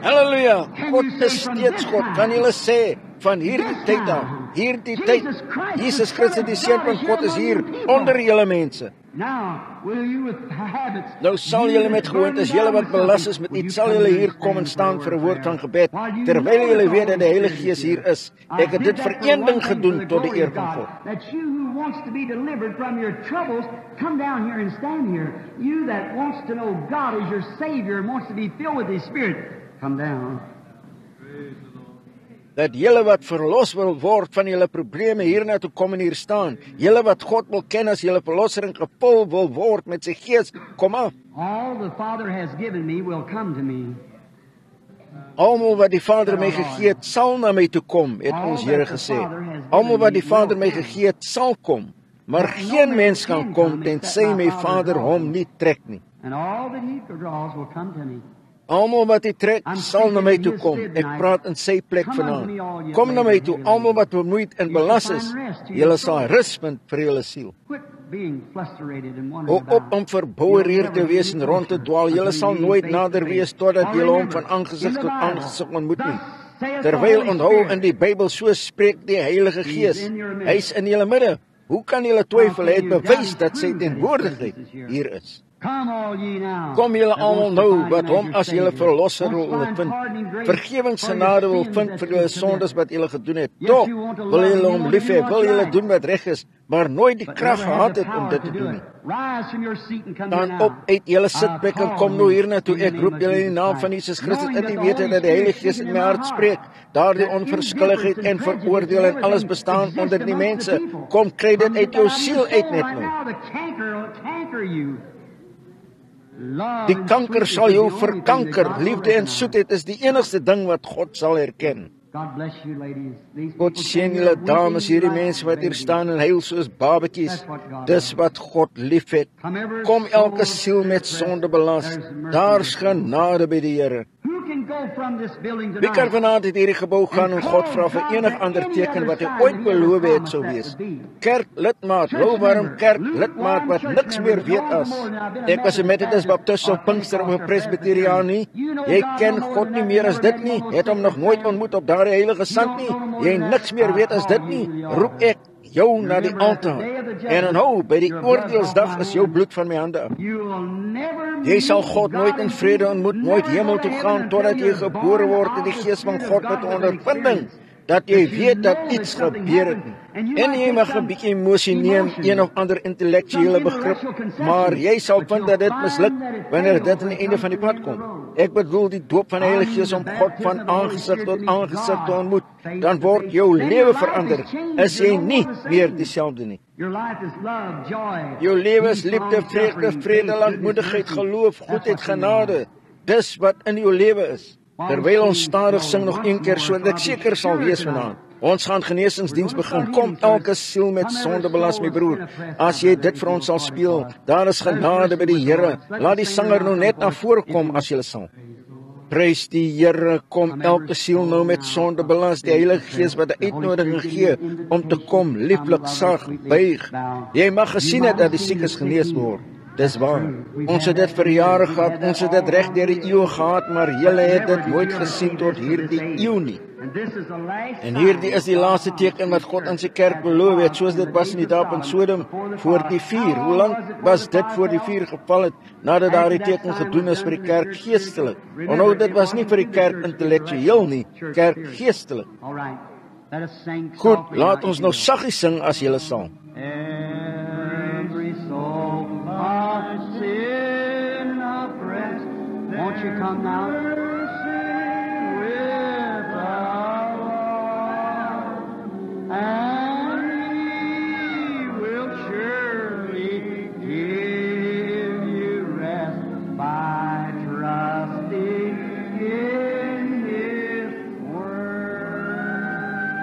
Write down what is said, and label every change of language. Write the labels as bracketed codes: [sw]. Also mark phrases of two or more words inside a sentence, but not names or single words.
[af] Halleluja, God is steeds God, kan julle sê, van hierdie tyd af, hierdie tyd, Jesus Christus die Seun van God is hier, onder julle mense. Nou sal julle met gewoontes, julle wat belas is met iets, sal julle hier kom en staan vir 'n woord van gebed, terwyl julle weet dat die Heilige Gees hier is. Ek het dit vir een ding gedoen, tot die eer van God. [en] That you who wants to be delivered from your troubles, come down here and stand here. You that wants to know God is your Savior and wants to be filled with His Spirit, come down. [af] Dat julle wat verlos wil word van julle probleme hierna toe kom en hier staan. Julle wat God wil ken as julle verlosser en gevul wil word met sy Gees, kom af. [en] All the Father has given me will come to me. [af] Almal wat die Vader my gegee het, sal na my toe kom, het ons Here gesê. Almal wat die Vader my gegee het, sal kom. Maar geen mens kan kom tensy my Vader hom nie trek nie. [en] And all that He draws will come to me. [af] Almal wat hy trek, sal na my toe kom. Ek praat in sy plek vanaand. Kom na my toe, almal wat vermoeid en belas is. Julle sal rus vind vir julle siel. [en] Quit being frustrated and [af] Hou [en] wondering [af] op om verbouwereerd te wees en rond te dwaal. Julle sal nooit nader wees totdat julle hom van aangesig tot aangesig ontmoet nie. Terwyl onthou in die Bybel so spreek die Heilige Gees. Hy is in julle midde. Hoe kan julle twyfel? Hy het bewys dat sy teenwoordigheid hier is. [en] Come all ye now. [af] Kom julle almal nou wat hom as julle verlosser wil vind. Vergewensgenade wil vind vir julle sondes wat julle gedoen het. Tog wil julle hom lief hê, wil julle doen wat reg is, maar nooit die krag gehad het om dit te doen nie. [en] Rise from your seat and come [af] Dan [en] here [af] op [en] now. [af] uit julle sitplek en kom nou hiernatoe. Ek roep julle in die naam van Jesus Christus in die wete dat die Heilige Gees in my hart spreek. Daardie onverskilligheid en veroordeel en alles bestaan onder die mense. Kom kry dit uit jou siel uit net nou. [en] Now the canker will canker you. Love [af] Die [en] and [af] kanker [en] sweetness [af] sal [en] is [af] jou [en] the only thing [af] verkanker. [en] that God [af] Liefde [en] will [af] en [en] recognize. [af] soetheid is die enigste ding wat God sal erken. [en] God bless you, ladies. These [af] God [en] people [af] seën [en] came [af] julle [en] here [af] dames, [en] weeping [af] hierdie [en] like [af] mense wat hier [en] babies. [af] staan en huil soos babetjies. Dis wat God liefhet. Kom elke siel met sonde belas. Daar's genade by die Here. [en] Who can go from this building [af] Wie kan [en] tonight? [af] vanaand uit hierdie gebou gaan en God vra vir enig ander teken wat hy ooit beloof het sou wees? Kerk lidmaat, louwarm kerk lidmaat wat niks meer weet as ek was 'n Methodist, Baptist of Pinkster of 'n Presbyteriaan nie. Jy ken God nie meer as dit nie. Het hom nog nooit ontmoet op daardie heilige sand nie. Jy niks meer weet as dit nie. Roep ek jou na die altaar. En onthou, by die oordeelsdag is jou bloed van my hande af. [en] You will never [af] Jy sal [en] meet [af] God nooit in vrede ontmoet, nooit [en] never [af] hemel [en] go to [af] toe gaan [en] heaven [af] totdat [en] until [af] jy [en] you're [af] gebore [en] born [af] word in die [en] of the [af] gees van [en] Spirit of [af] God met [en] God with [af] ondervinding [en] experience. [af] dat jy weet dat iets gebeur het nie. En jy mag 'n bietjie emosie neem, een of ander intellektuele begrip, maar jy sal vind dat dit misluk wanneer dit aan die einde van die pad kom. Ek bedoel die doop van die Heilige Gees om God van aangesig tot aangesig te ontmoet. Dan word jou lewe verander. Is jy nie meer dieselfde nie. [en] Your life is love, joy. [af] Jou lewe is [en] peace, [af] liefde, vrede, [en] long-suffering, [af] vrede, [en] faith, [af] lankmoedigheid, [en] goodness, [af] geloof, [en] mercy. [af] goedheid, [en] That's what's in your [af] genade. [en] life. [af] Dis wat in jou lewe is. Terwyl ons stadig sing nog een keer sodat ek seker sal wees vanaand. Ons gaan geneesingsdiens begin. Kom elke siel met sonde belas, my broer. As jy dit vir ons sal speel, daar is genade by die Here. Laat die sanger nou net na vore kom as jy sal. Prys die Here, kom elke siel nou met sonde belas, die Heilige Gees wat 'n uitnodiging gee om te kom, lieflik, sag, buig. Jy mag gesien het dat die siekes genees word. Dis waar. Ons het dit vir jare gehad, ons het dit reg deur die eeue gehad, maar julle het dit nooit gesien tot hierdie eeu nie. [en] And this is the last [af] En hierdie is die laaste teken wat God aan sy kerk beloof het, soos dit was in die dae van Sodom voor die vuur. Hoe lank was dit voor die vuur geval het, nadat daardie teken gedoen is vir die kerk geestelik? Onthou, dit was nie vir die kerk intellektueel nie, kerk geestelik. [en] All right. Let us sing [af] Goed, [en] softly [af] laat [en] now, [af] ons [en] if [af] nou [en] you [af] saggies sing as julle sal. [en] will. Every soul of sin oppressed, won't you come now? With our Lord, and He will surely give you rest by trusting in His word.